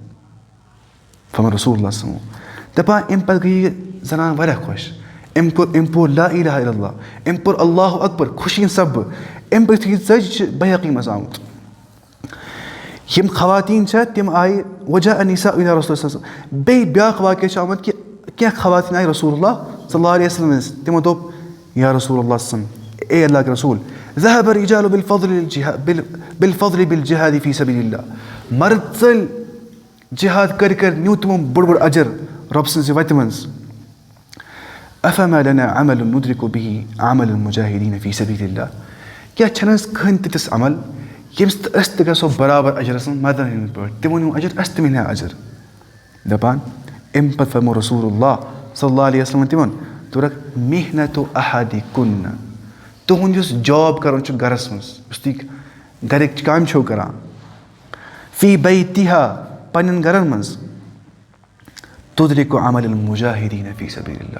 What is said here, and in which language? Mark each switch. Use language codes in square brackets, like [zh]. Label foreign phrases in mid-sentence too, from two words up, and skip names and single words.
[ks] فرموو رسول اللہ [ar] صلی اللہ علیہ وسلم [ks] دپان اَمہِ پتہٕ گٔے یہِ زنان واریاہ خۄش. أمۍ پوٚر [ar] لا الہ الا اللہ [ks] أمۍ پوٚر [ar] اللہُ اکبر [ks] خوشی سببہٕ. اَمہِ پتہٕ یہِ ژٔج چھِ بحقی منٛز آمُت. یِم خواتیٖن چھےٚ تِم آیہِ [ar] وجہ النساء الى رسول اللہ صلی اللہ علیہ وسلم. [ks] بیٚیہِ بیٛاکھ واقعہ چھُ آمُت کہِ کینٛہہ خواتیٖن آیہِ رسول اللہ [ar] صلی اللہ علیہ وسلم [ks] تِمو دوٚپ یا رسول اللہ صلی [ur] اے اللہ کے رسول [ar] ذهب الرجال بالفضل بالجهاد في سبيل الله. [ks] مرد ژٔلۍ جہاد کٔرۍ نیوٗ تِمو بوٚڑ اجر رۄبہٕ سٕنٛزِ وَتہِ منٛز. [ar] افما لنا عمل ندرك به عمل المجاهدين في سبيل الله. [ks] کیٛاہ چھَنہٕ حظ کٕہٕنۍ تہِ تِژھ عمل ییٚمہِ سۭتۍ أسۍ تہِ گژھو برابر اجرس منٛز مردن ہٕنٛدۍ پٲٹھۍ تِمو نیوٗ اجر اَسہِ تہِ مِلہِ ہا اجر. دپان اَمہِ پتہٕ فرموو رسول اللہ [ar] صلی اللہ علیہ وسلم [ks] تِمن دوٚپُکھ [ar] محنتُ احدکن [ks] تُہُنٛد یُس جاب کران چھُ گرس منٛز یُس تُہۍ گرِکۍ کامہِ چھِو کران [ar] فی بیتہا [ks] پنٕنٮ۪ن گرن منٛز [ar] تُدرِکُ عمل المجاہدیٖن فی سبیل اللہ.